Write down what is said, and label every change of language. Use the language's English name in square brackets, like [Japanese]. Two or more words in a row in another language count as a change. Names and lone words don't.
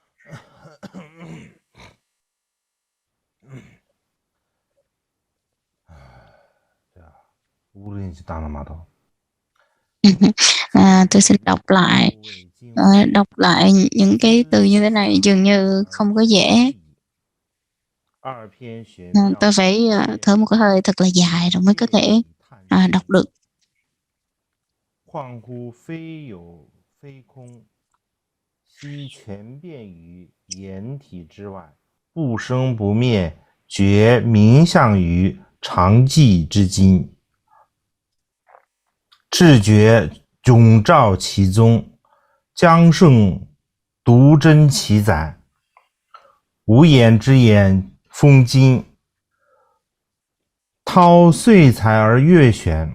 [Vietnamese] Tôi xin đọc lại những cái từ như thế này dường như không có dễ. Tôi phải thở một cái hơi thật là dài rồi mới có thể đọc được. [Chinese] 况乎非有非空，悉全遍于言体之外，不生不灭，觉明相于常寂之今，智觉迥照其中，将胜独真其载，无言之言封今，涛岁财而月选。